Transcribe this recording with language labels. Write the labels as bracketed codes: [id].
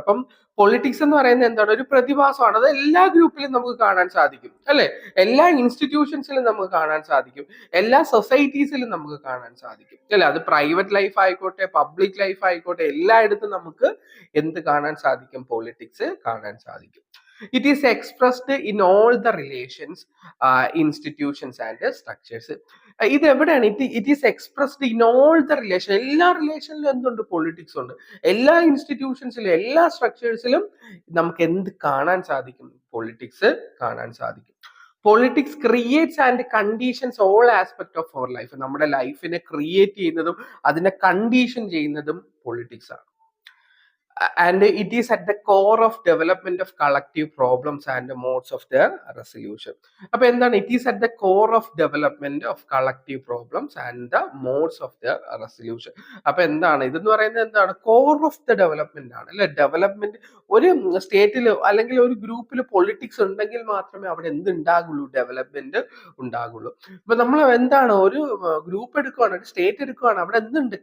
[ml] അപ്പം പൊളിറ്റിക്സ് എന്ന് പറയുന്നത് എന്താണ്? ഒരു പ്രതിഭാസമാണ്. അത് എല്ലാ ഗ്രൂപ്പിലും നമുക്ക് കാണാൻ സാധിക്കും, അല്ലെ? എല്ലാ ഇൻസ്റ്റിറ്റ്യൂഷൻസിലും നമുക്ക് കാണാൻ സാധിക്കും, എല്ലാ സൊസൈറ്റീസിലും നമുക്ക് കാണാൻ സാധിക്കും, അല്ലെ? അത് പ്രൈവറ്റ് ലൈഫ് ആയിക്കോട്ടെ, പബ്ലിക് ലൈഫ് ആയിക്കോട്ടെ, എല്ലായിടത്തും നമുക്ക് എന്ത് കാണാൻ സാധിക്കും? പൊളിറ്റിക്സ് കാണാൻ സാധിക്കും. [en] It is expressed in all the relations, institutions and structures. [ml] ഇത് എവിടെയാണ്? [en] It is expressed in all the relation. [ml] എല്ലാ റിലേഷനിലും എന്തുണ്ട്? പൊളിറ്റിക്സ് ഉണ്ട്. എല്ലാ ഇൻസ്റ്റിറ്റ്യൂഷൻസിലും, എല്ലാ സ്ട്രക്ചേഴ്സിലും നമുക്ക് എന്ത് കാണാൻ സാധിക്കും? പൊളിറ്റിക്സ് കാണാൻ സാധിക്കും. [en] Politics creates and conditions all aspect of our life. [ml] നമ്മുടെ ലൈഫിനെ ക്രിയേറ്റ് ചെയ്യുന്നതും അതിനെ കണ്ടീഷൻ ചെയ്യുന്നതും പൊളിറ്റിക്സ് ആണ്. [en] And it is at the core of development of collective problems and the modes of their resolution. [ml] അപ്പൊ എന്താണ്? [en] It is at the core of development of collective problems and the modes of the resolution. [ml] അപ്പൊ എന്താണ് ഇതെന്ന് പറയുന്നത്? എന്താണ്? [en] core of the development [ml] ആണ്, അല്ലെ? Development ഒരു സ്റ്റേറ്റിൽ അല്ലെങ്കിൽ ഒരു ഗ്രൂപ്പിൽ പൊളിറ്റിക്സ് ഉണ്ടെങ്കിൽ മാത്രമേ അവിടെ എന്തുണ്ടാകുള്ളൂ? ഡെവലപ്മെന്റ് ഉണ്ടാകുള്ളൂ. ഇപ്പൊ നമ്മൾ എന്താണ്, ഒരു ഗ്രൂപ്പ് എടുക്കുകയാണ്, ഒരു സ്റ്റേറ്റ് എടുക്കുകയാണ്, അവിടെ എന്തുണ്ട്?